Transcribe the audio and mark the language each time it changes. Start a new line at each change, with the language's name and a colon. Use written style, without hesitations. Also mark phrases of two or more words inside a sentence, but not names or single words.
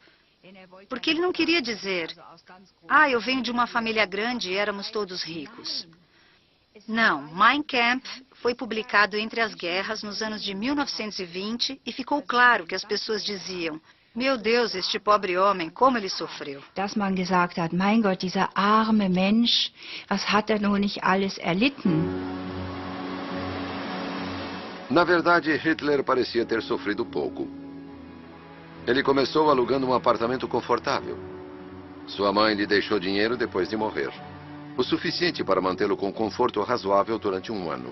Portuguese: Porque ele não queria dizer: eu venho de uma família grande e éramos todos ricos. Não, Mein Kampf foi publicado entre as guerras nos anos de 1920 e ficou claro que as pessoas diziam: meu Deus, este pobre homem, como ele sofreu.
German: Dass man gesagt hat, mein Gott, dieser arme Mensch, was hat nur nicht alles erlitten?
Portuguese: Na verdade, Hitler parecia ter sofrido pouco. Ele começou alugando um apartamento confortável. Sua mãe lhe deixou dinheiro depois de morrer. O suficiente para mantê-lo com conforto razoável durante um ano.